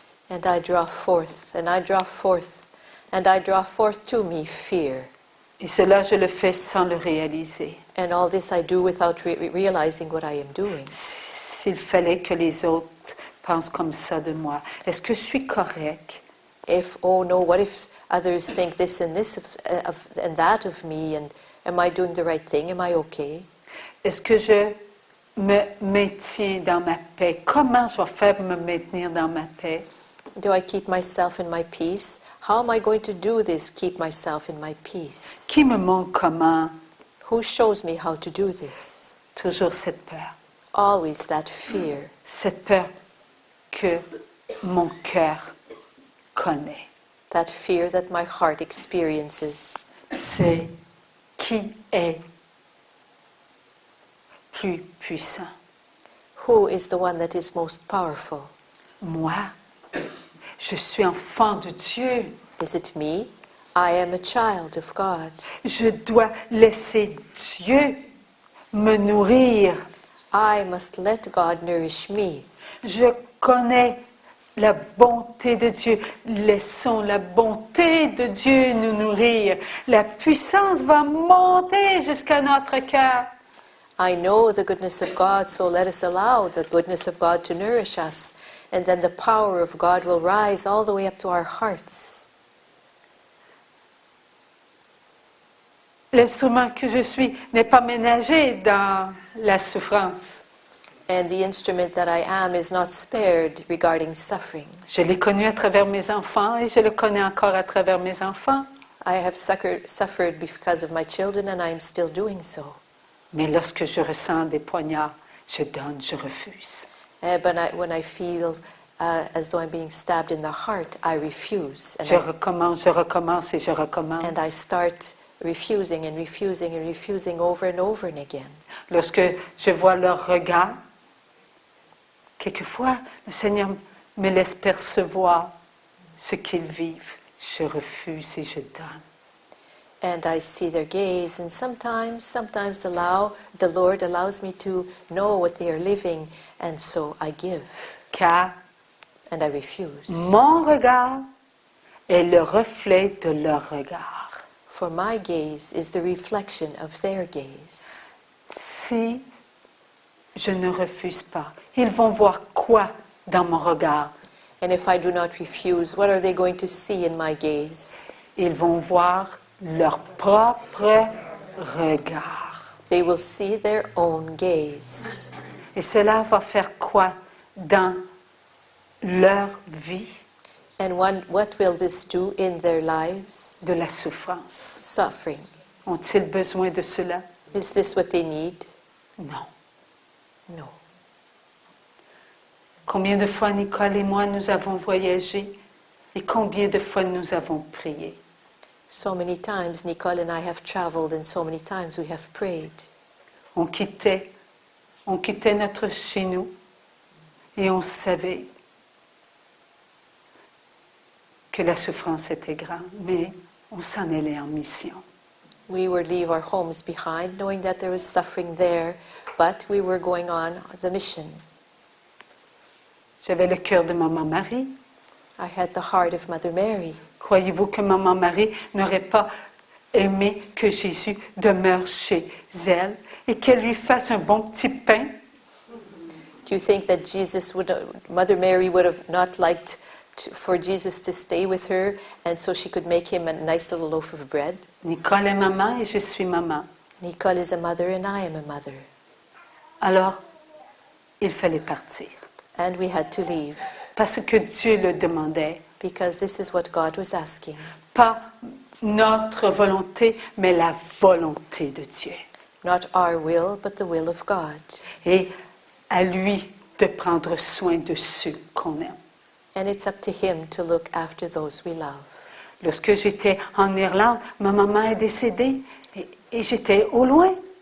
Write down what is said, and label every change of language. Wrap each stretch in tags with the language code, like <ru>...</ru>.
<en>And I draw forth, and I draw forth, and I draw forth to me fear.</en> <fr>Et cela, je le fais sans le réaliser.</fr> <en>And all this I do without realizing what I am doing.</en> <fr>S'il fallait que les autres pensent comme ça de moi, est-ce que je suis correct?</fr> <en>Oh no, what if others think this and that of me, and am I doing the right thing? Am I okay?</en> <fr>Est-ce que je me maintiens dans ma paix? Comment je vais faire pour me maintenir dans ma paix?</fr> <en>Do I keep myself in my peace? How am I going to do this, keep myself in my peace?</en> <fr>Qui me montre comment?</fr> <en>Who shows me how to do this?</en> <fr>Toujours cette peur.</fr> <en>Always that fear.</en> <fr>Cette peur que mon cœur connaît.</fr> <en>That fear that my heart experiences.</en> <fr>C'est qui est plus puissant?</fr> <en>Who is the one that is most powerful?</en> <fr>Moi, je suis enfant de Dieu.</fr> <en>Is it me? I am a child of God.</en> <fr>Je dois laisser Dieu me nourrir.</fr> <en>I must let God nourish me.</en> <fr>Je connais la bonté de Dieu. Laissons la bonté de Dieu nous nourrir. La puissance va monter jusqu'à notre cœur.</fr> <en>I know the goodness of God, so let us allow the goodness of God to nourish us, and then the power of God will rise all the way up to our hearts.</en> <fr>L'instrument que je suis n'est pas ménagé dans la souffrance.</fr> <en>And the instrument that I am is not spared regarding suffering.</en> <fr>Je l'ai connu à travers mes enfants et je le connais encore à travers mes enfants.</fr> <en>I have suffered because of my children, and I am still doing so.</en> <fr>Mais lorsque je ressens des poignards, je donne, je refuse.</fr> <en>But when I feel as though I'm being stabbed in the heart, I refuse.</en> <fr>Je recommence et je recommence.</fr> <en>And I start refusing and refusing and refusing over and over and again.</en> <fr>Lorsque je vois leur regard, quelquefois, le Seigneur me laisse percevoir ce qu'ils vivent. Je refuse et je donne.</fr> <en>And I see their gaze, and sometimes the Lord allows me to know what they are living, and so I give.</en> <fr>Car</fr> <en>and I refuse.</en> <fr>Mon regard est le reflet de leur regard.</fr> <en>For my gaze is the reflection of their gaze.</en> <fr>Si je ne refuse pas, ils vont voir quoi dans mon regard?</fr> <en>And if I do not refuse, what are they going to see in my gaze?</en> <fr>Ils vont voir leur propre regard.</fr> <en>They will see their own gaze.</en> <fr>Et cela va faire quoi dans leur vie?</fr> <en>And what will this do in their lives?</en> <fr>De la souffrance.</fr> <en>Suffering.</en> <fr>Ont-ils besoin de cela?</fr> <en>Is this what they need?</en> <fr>Non.</fr> <en>No.</en> <fr>Combien de fois Nicole et moi nous avons voyagé et combien de fois nous avons prié?</fr> <en>So many times Nicole and I have traveled, and so many times we have prayed.</en> <fr>On quittait notre chez nous et on savait que la souffrance était grande, mais on s'en allait en mission.</fr> <en>We would leave our homes behind, knowing that there was suffering there, but we were going on the mission.</en> <fr>J'avais le cœur de Maman Marie.</fr> <en>I had the heart of Mother Mary.</en> <fr>Croyez-vous que Maman Marie n'aurait pas aimé que Jésus demeure chez elle et qu'elle lui fasse un bon petit pain?</fr> <en>Do you think that Mother Mary would have not liked for Jesus to stay with her, and so she could make him a nice little loaf of bread?</en> <fr>Nicole est maman et je suis maman.</fr> <en>Nicole is a mother and I am a mother.</en> <fr>Alors, il fallait partir.</fr> <en>And we had to leave.</en> <fr>Parce que Dieu le demandait.</fr> <en>Because this is what God was asking.</en> <fr>Pas notre volonté, mais la volonté de Dieu.</fr> <en>Not our will, but the will of God.</en> <fr>Et à lui de prendre soin de ceux qu'on aime.</fr> <en>And it's up to him to look after those we love.</en> <fr>Lorsque j'étais en Irlande, ma maman est décédée et j'étais au loin.</fr>